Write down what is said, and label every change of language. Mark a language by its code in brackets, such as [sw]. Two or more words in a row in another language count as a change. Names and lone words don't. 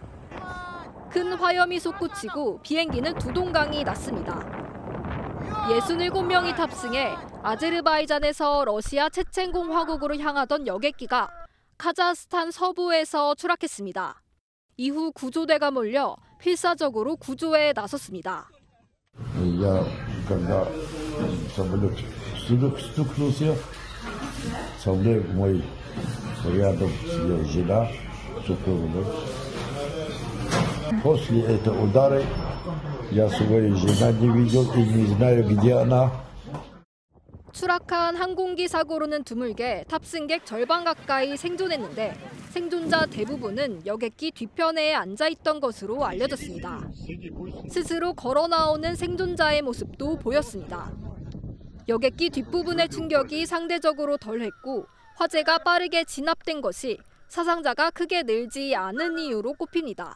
[ko] 큰 화염이 솟구치고 비행기는 두 동강이 났습니다. 67명이 탑승해 아제르바이잔에서 러시아 체첸공화국으로 향하던 여객기가 카자흐스탄 서부에서 추락했습니다. 이후 구조대가 몰려 필사적으로 구조에 나섰습니다. [ru] После этого удара я свою жена не видел и не знаю, где она. [ko] 추락한 항공기 사고로는 드물게 탑승객 절반 가까이 생존했는데 생존자 대부분은 여객기 뒤편에 앉아있던 것으로 알려졌습니다. 스스로 걸어 나오는 생존자의 모습도 보였습니다. 여객기 뒷부분의 충격이 상대적으로 덜했고 화재가 빠르게 진압된 것이 사상자가 크게 늘지 않은 이유로 꼽힙니다.